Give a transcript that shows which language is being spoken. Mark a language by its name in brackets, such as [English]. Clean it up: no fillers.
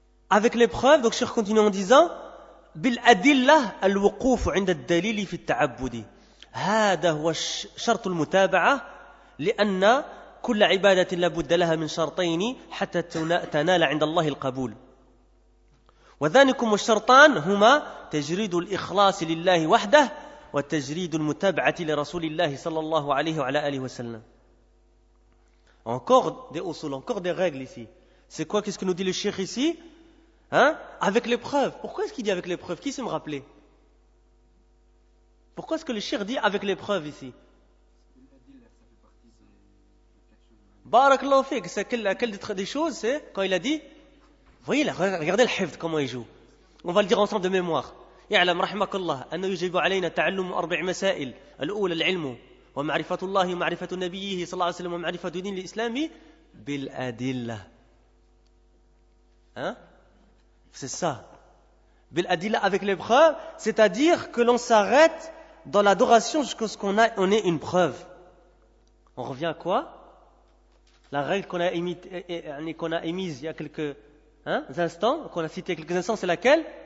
[French] Avec les preuves, donc je continue en disant [Arabic] بالأدلة الوقوف عند الدليل في التعبد هذا هو شرط المتابعة لأن كل عبادة لا بد لها من شرطين حتى تنال عند الله القبول وذلكم الشرطان هما تجريد الإخلاص لله وحده وتجريد المتابعة لرسول الله صلى الله عليه وعلى آله وسلم. [French] Encore des usul, encore des règles ici. C'est quoi? Qu'est-ce que nous dit le cheikh ici? Avec les preuves. Pourquoi est-ce qu'il dit avec les preuves? Qui sait me rappeler? Pourquoi est-ce que le cheikh dit avec les preuves ici? Barakallahu fik. C'est laquelle des choses? C'est quand il a dit, voyez là, regardez le hifd comment il joue. On va le dire ensemble de mémoire. [Arabic] يعلم رحمك الله أنه يجب علينا تعلم 4 مسائل. الأولى العلم ومعرفة الله ومعرفة نبيه صلى الله عليه وسلم ومعرفة دين الإسلام بالأدلة. [French] C'est ça. Bil-adilla avec les preuves, c'est-à-dire que l'on s'arrête dans l'adoration jusqu'à ce qu'on ait une preuve. On revient à quoi? La règle qu'on a émise il y a quelques instants, qu'on a cité quelques instants, c'est laquelle?